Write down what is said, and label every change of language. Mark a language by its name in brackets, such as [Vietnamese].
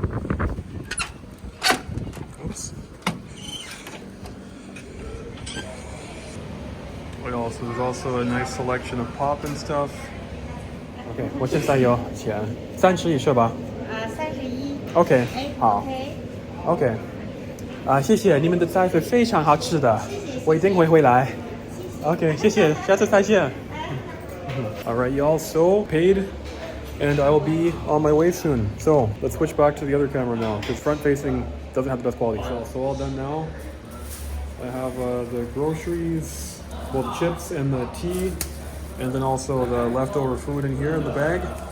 [English] Oops. So there's also a nice selection of pop and stuff. [Chinese] Okay, 我现在有钱，30是吧 31。？OK， 好 OK。 OK， 谢谢，你们的菜是非常好吃的，我一定会回来。 OK， 谢谢，下次再见。 [English] All right, y'all, so paid, and I will be on my way soon. So let's switch back to the other camera now, because front facing doesn't have the best quality. So all done now. I have the groceries, well, the chips and the tea, and then also the leftover food in here in the bag.